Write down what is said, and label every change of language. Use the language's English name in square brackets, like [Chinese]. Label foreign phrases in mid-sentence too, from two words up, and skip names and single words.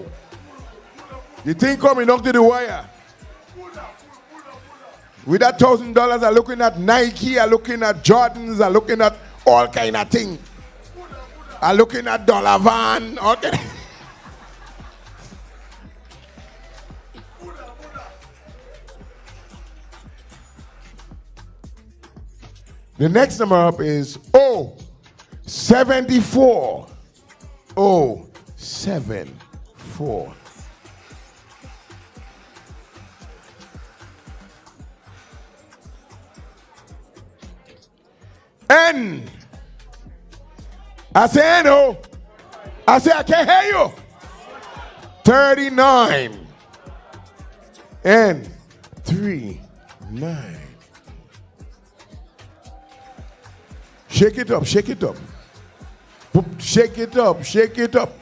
[English] You think coming up to the wire? With that $1,000, I'm looking at Nike, I'm looking at Jordans, I'm looking at all kind of things. I'm looking at Dollar Van. Okay. The next number up is O74. O74. N. I say no. I say I can't hear you. 39. N. 39. Shake it up, shake it up. Shake it up, shake it up.